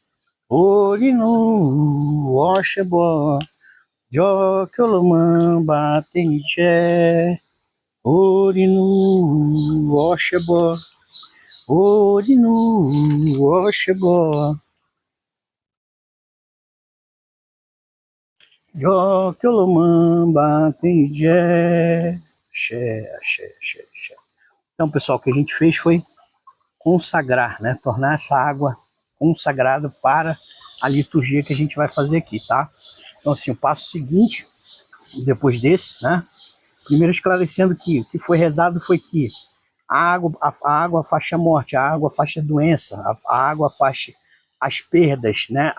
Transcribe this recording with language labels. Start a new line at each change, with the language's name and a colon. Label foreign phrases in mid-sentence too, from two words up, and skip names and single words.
Yoruba: Orinu, Oxebó, Jocolomã, Batenjé, Orinu, Oxebó, Orinu, Oxebó, Jocolomã, Batenjé, axé, axé, axé, axé.
Portuguese: Então, pessoal, o que a gente fez foi consagrar, né? Tornar essa água consagrada para a liturgia que a gente vai fazer aqui, tá? Então, assim, o passo seguinte, depois desse, né? Primeiro esclarecendo que o que foi rezado foi que a água afasta a morte, a água afasta a doença, a água afasta as perdas, né?